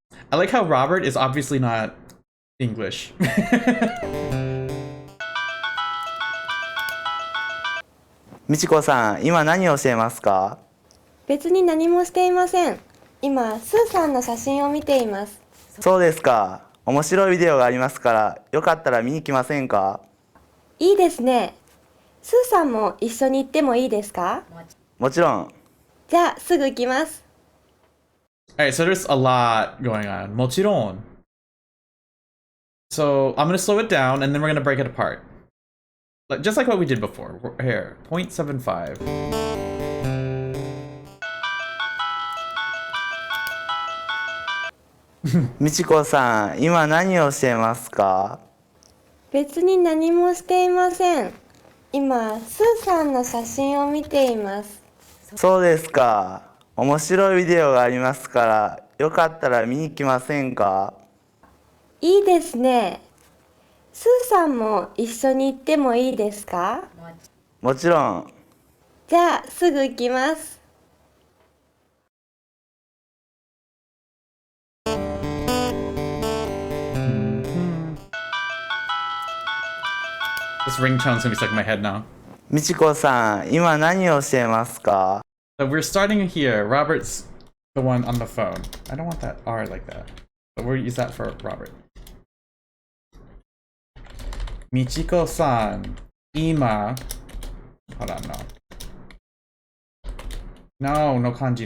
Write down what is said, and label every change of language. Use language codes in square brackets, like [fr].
[en] I like how Robert is obviously not English. [ja] Michiko さん、今何をしていますか？別に何もしていません。今、スーさんの写真を見ています。そうですか。面白いビデオがありますから、よかったら見に来ませんか？いいですね。スーさんも一緒に行ってもいいですか？もちろん。じゃあすぐ行きます。 [en] Alright, so there's a lot going on. [ja] もちろん. [en] So I'm gonna slow it down and then we're gonna break it apart. Just like what we did before. Here, 0.75. [ja] みちこさん、今何をしていますか？別に何もしていません。今、スーさんの写真を見ています。そうですか。面白いビデオがありますから、よかったら見に来ませんか？いいですね。スーさんも一緒に行ってもいいですか？もちろん。じゃあすぐ行きます。 [en] This ringtone's gonna be stuck in my head now. [ja] みちこさん、今何をしていますか？ [en] So we're starting here. Robert's the one on the phone. I don't want that R like that. But we'll use that for Robert. Michiko-san, ima. Hold on, no. No kanji.